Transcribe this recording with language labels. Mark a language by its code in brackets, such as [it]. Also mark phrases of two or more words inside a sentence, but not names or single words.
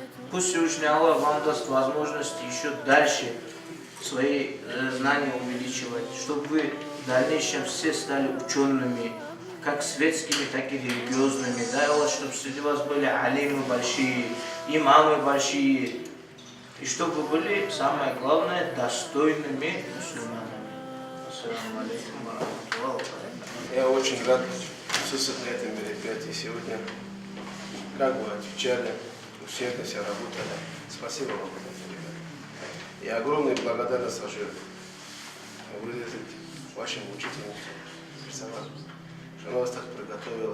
[ru] Пусть Всевышний Аллах вам даст возможность еще дальше свои знания увеличивать, чтобы вы в дальнейшем все стали учеными, как светскими, так и религиозными. Дай Аллах, чтобы среди вас были алимы большие, имамы большие, и чтобы вы были, самое главное, достойными мусульманами. [ar] السلام عليكم ورحمة الله وبركاته. [ru] Я очень рад присутствовать на этом мероприятии сегодня. Как вы отвечали, усердно все работали. Спасибо вам, ребята. И огромную благодарность выразить вашим учительницам, персоналу, что она вас так приготовила.